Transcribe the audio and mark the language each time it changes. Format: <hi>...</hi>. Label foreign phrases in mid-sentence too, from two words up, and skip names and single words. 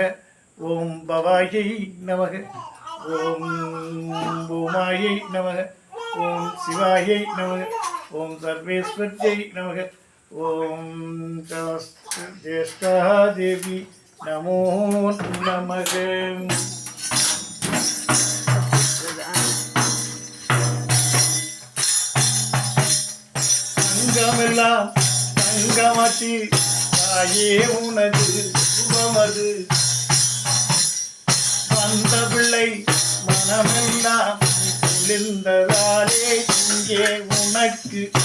<sa>ॐ भवायै नमः। ॐ भूमायै नमः। ॐ शिवायै नमः। ॐ सर्वेश्वर्यै नमः। ॐ ज्येष्ठादेवी नमो नमः।</sa> <ta>தங்கமெல்லாம் தங்கமாச்சு தாயே உனது சுபமது வந்த பிள்ளை மனமெல்லாம் குளிர்ந்ததாலே இங்கே உனக்கு</ta>